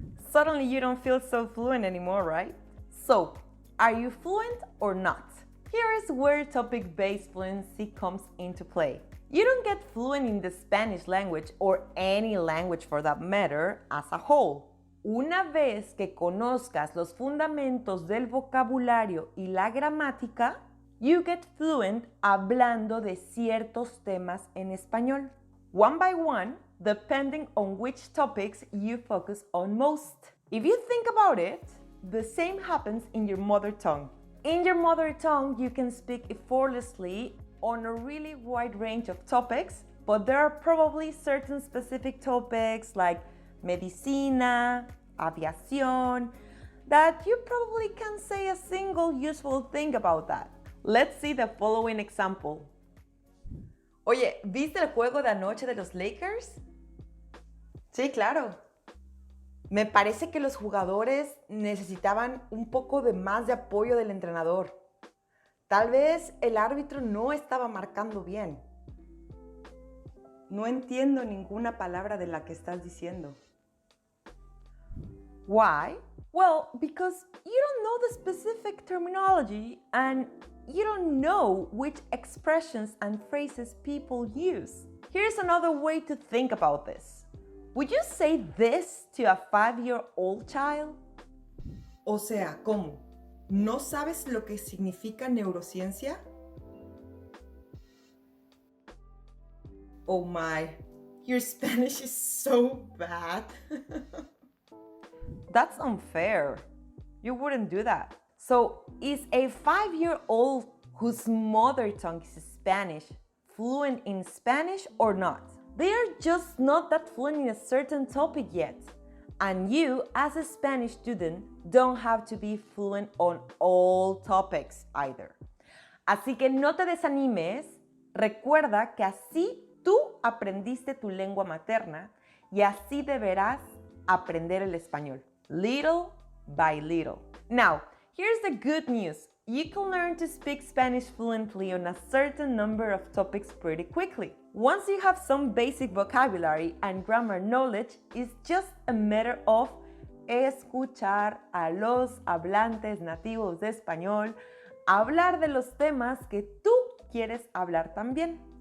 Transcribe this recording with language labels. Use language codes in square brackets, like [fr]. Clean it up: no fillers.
[en] Suddenly you don't feel so fluent anymore, right? So, are you fluent or not? Here is where topic-based fluency comes into play. You don't get fluent in the Spanish language, or any language for that matter, as a whole. [es] Una vez que conozcas los fundamentos del vocabulario y la gramática, [en] you get fluent [es] hablando de ciertos temas en español. [en] One by one, depending on which topics you focus on most. If you think about it, the same happens in your mother tongue. In your mother tongue, you can speak effortlessly on a really wide range of topics, but there are probably certain specific topics like medicina, aviación, that you probably can't say a single useful thing about that. Let's see the following example. [es] Oye, ¿viste el juego de anoche de los Lakers? Sí, claro. Me parece que los jugadores necesitaban un poco de más de apoyo del entrenador. Tal vez el árbitro no estaba marcando bien. No entiendo ninguna palabra de la que estás diciendo. [en] Why? Well, because you don't know the specific terminology and you don't know which expressions and phrases people use. Here's another way to think about this. Would you say this to a 5-year-old child? [es] O sea, ¿cómo? ¿No sabes lo que significa neurociencia? [en] Oh my, your Spanish is so bad. That's unfair. You wouldn't do that. So, is a 5-year-old whose mother tongue is Spanish fluent in Spanish or not? They are just not that fluent in a certain topic yet. And you, as a Spanish student, don't have to be fluent on all topics either. [es] Así que no te desanimes, recuerda que así tú aprendiste tu lengua materna y así deberás aprender el español, [en] little by little. Now, here's the good news. You can learn to speak Spanish fluently on a certain number of topics pretty quickly. Once you have some basic vocabulary and grammar knowledge, it's just a matter of [es] escuchar a los hablantes nativos de español hablar de los temas que tú quieres hablar también.